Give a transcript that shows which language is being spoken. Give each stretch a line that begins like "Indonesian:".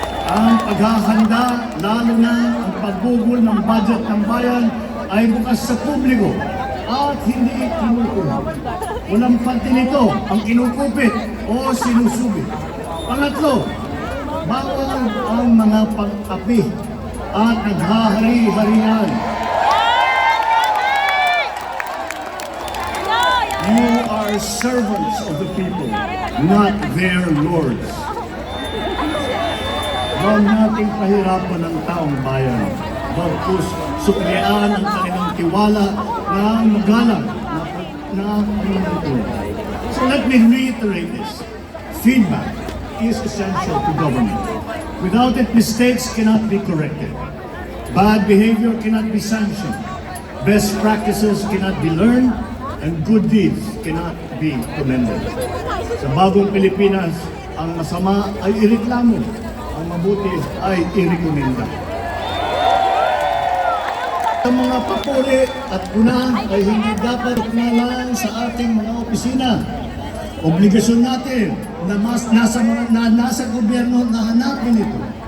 Filipino: Ang paghahanda, lalo na ang paggugol ng budget ng bayan, ay bukas sa publiko at hindi kinukuha. Walang parte nito ang kinukupit o sinusubit. Pangatlo, bawal ang mga pang-api at naghahari-harian.
English: You are servants of the people, not their lords.
Filipino: Huwag nating pahirapan ang taong bayan. Bagkus suklian ang kanilang tiwala na magalang na pangungutulong.
English: So let me reiterate this. Feedback is essential to government. Without it, mistakes cannot be corrected. Bad behavior cannot be sanctioned. Best practices cannot be learned, and good deeds cannot be commended.
Filipino: Sa bagong Pilipinas, ang masama ay ireklamo, ang mabuti ay irekomenda. Ang mga papuri at puna ay hindi dapat lang sa ating mga opisina. Obligasyon natin na nasa gobyerno na hanapin ito.